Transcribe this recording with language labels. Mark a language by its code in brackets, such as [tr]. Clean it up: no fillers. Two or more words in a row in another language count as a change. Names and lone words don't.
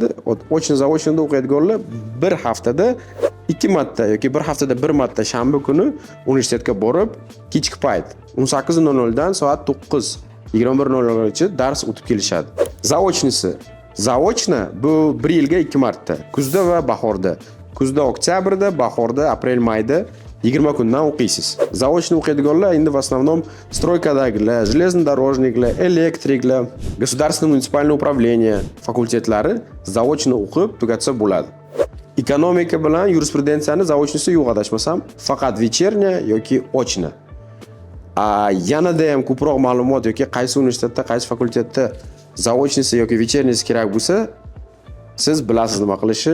[uz] Ochna-zaochnada o'qiydiganlar bir haftada 2 marta yoki bir haftada 1 marta shanba kuni universitetga borib, kechki payt 18:00 dan soat 9:00 gacha dars o'tib kelishadi. Zaochnisi. Zaochna bu 1 yilga 2 marta, kuzda va bahorda. Kuzda oktyabrda, bahorda aprel-mayda 20 kundan o'qiysiz. Zaochni o'qiydiganlar endi [ru] в основном [uz] stroykadagilar, железнодорожникlar, elektriklar, [ru] государственное муниципальное управление [uz] fakultetlari zaochni o'qib tugatsa bo'ladi. Ekonomika bilan yurisprudensiyani zaochnisi yo'q adashmasam, faqat вечерня yoki ochna. Yanada ham ko'proq ma'lumot yoki qaysi universitetda, qaysi fakultetda zaochnisi yoki вечернisi kerak bo'lsa, siz bilasiz nima qilishni.